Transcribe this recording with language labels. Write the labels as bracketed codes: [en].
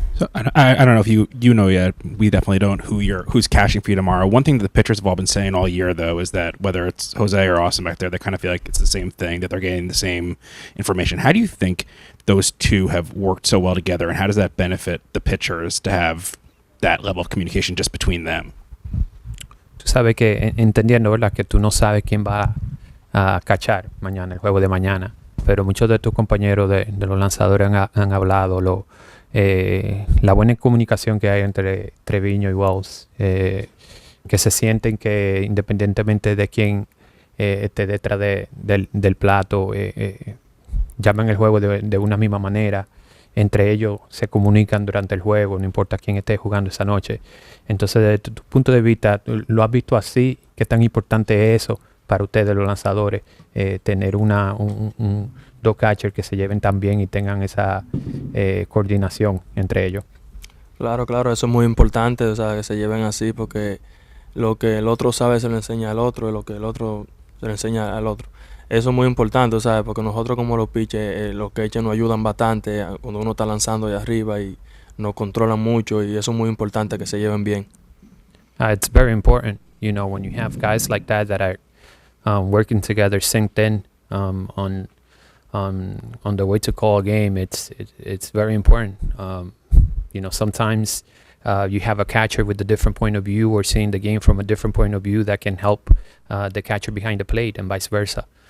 [en] So I don't know if you know yet. We definitely don't who's cashing for you tomorrow. One thing that the pitchers have all been saying all year, though, is that whether it's Jose or Austin back there, they kind of feel like it's the same thing, that they're getting the same information. How do you think those two have worked so well together, and how does that benefit the pitchers to have that level of communication just between them? [es] Tú sabes que, entendiendo, ¿verdad?, que tú no sabes quién va a cachar mañana, el juego de mañana, pero muchos de tus compañeros de los lanzadores han hablado la buena comunicación que hay entre Trevino y Wells, que se sienten que independientemente de quién esté detrás del plato, llaman el juego de una misma manera. Entre ellos se comunican durante el juego, no importa quién esté jugando esa noche. Entonces, desde tu punto de vista, ¿lo has visto así? ¿Qué tan importante es eso para ustedes, los lanzadores, tener dos catchers que se lleven tan bien y tengan esa coordinación entre ellos? Claro, eso es muy importante, o sea, que se lleven así, porque lo que el otro sabe se lo enseña al otro, y lo que el otro se lo enseña al otro. Eso es muy importante, ¿sabes? Porque nosotros como los pitchers, los catchers nos ayudan bastante cuando uno está lanzando de arriba y nos controlan mucho, y eso es muy importante, que se lleven bien. [en] It's very important, when you have guys like that are working together, synced in on on the way to call a game, it's very important. Sometimes you have a catcher with a different point of view or seeing the game from a different point of view that can help the catcher behind the plate and vice versa.